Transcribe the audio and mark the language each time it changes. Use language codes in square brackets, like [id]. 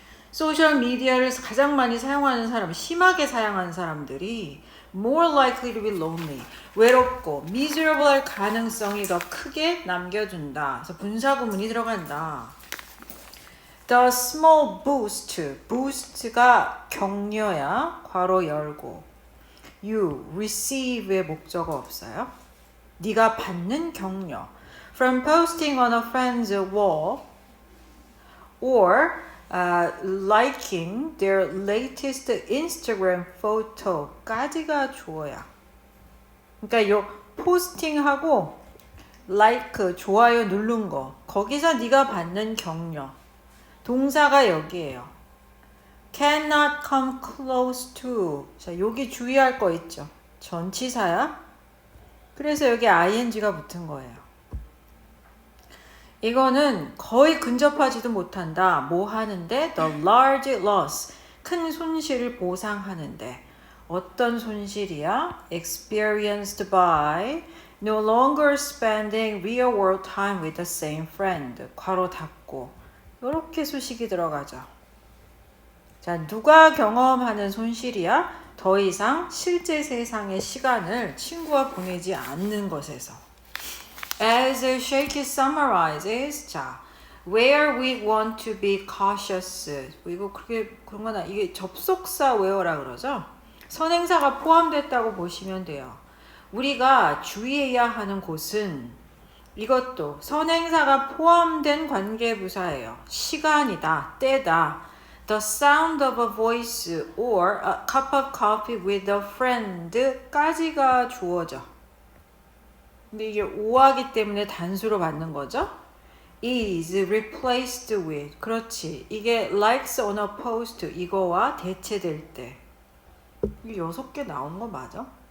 [ko] 소셜 미디어를 가장 많이 사용하는 사람, 심하게 사용하는 사람들이 [en] more likely to be lonely, [ko] 외롭고 [en] miserable [ko] 할 가능성이 더 크게 남겨준다. 그래서 분사구문이 들어간다. [en] The small boost, [ko] boost가 격려야, 괄호 열고 you, receive의 목적어 없어요. 네가 받는 격려. [en] From posting on a friend's wall or liking their latest Instagram photo [ko] 까지가 주어야. 그러니까 요 포스팅하고 like, 좋아요 누른 거 거기서 네가 받는 격려. 동사가 여기에요. [en] cannot come close to. [ko] 자, 여기 주의할 거 있죠. 전치사야. 그래서 여기 ing가 붙은 거예요. 이거는 거의 근접하지도 못한다. 뭐 하는데? [en] The large loss. [ko] 큰 손실을 보상하는데. 어떤 손실이야? [en] Experienced by no longer spending real world time with the same friend. [ko] 괄호 닫고. 이렇게 수식이 들어가죠. 자, 누가 경험하는 손실이야? 더 이상 실제 세상의 시간을 친구와 보내지 않는 것에서. [en] As Shaky summarizes, 자, where we want to be cautious. [ko] 이거 그런 거나 이게 접속사 where라 그러죠? 선행사가 포함됐다고 보시면 돼요. 우리가 주의해야 하는 곳은 이것도 선행사가 포함된 관계부사예요. 시간이다, 때다. [en] The sound of a voice or a cup of coffee with a friend [ko] 까지가 주어져. 근데 이게 오하기 때문에 단수로 받는 거죠. [en] is replaced with. [ko] 그렇지. 이게 [en] likes on a post [ko] 이거와 대체될 때. 이게 6개 나온 거 맞아?